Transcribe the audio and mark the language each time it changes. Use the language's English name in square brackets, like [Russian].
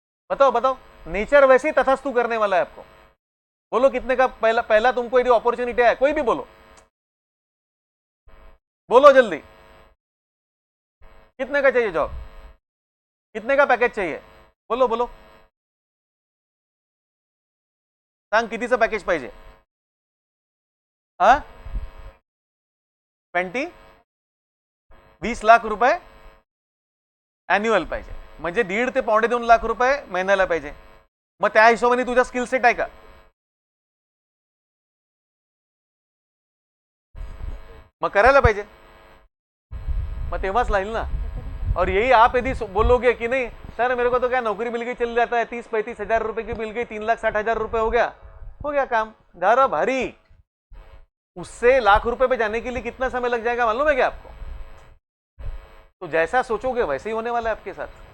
[Hindi] बताओ बताओ, नेचर वैसे ही तथास्तु करने वाला है आपको। बोलो कितने का पहला पहला तुमको यदि अपॉर्चुनिटी है, कोई भी बोलो, बोलो जल्दी, कितने का चाहिए जॉब, कितने का पैकेज चाहिए, बोलो बोलो, [Marathi] सांग कितीचं पॅकेज पाहिजे? हा 20 लाख रुपये ॲन्युअल पाहिजे। म्हणजे 1.5 ते पावणे 2 लाख रुपये महिन्याला पाहिजे. मग त्या हिशोबाने तुझा स्किल सेट आहे का? मग करायला पाहिजे, मग तेव्हाच लागेल ना. [Hindi] और यही आप यदि बोलोगे कि नहीं सर मेरे को तो क्या नौकरी मिल गई चल जाता है, 30-35 हजार रुपए की मिल गई, 3,60,000 रुपए हो गया काम, धारा भारी. उससे लाख रुपए पे जाने के लिए कितना समय लग जाएगा मालूम है क्या आपको? तो जैसा सोचोगे वैसे ही होने वाला है आपके साथ.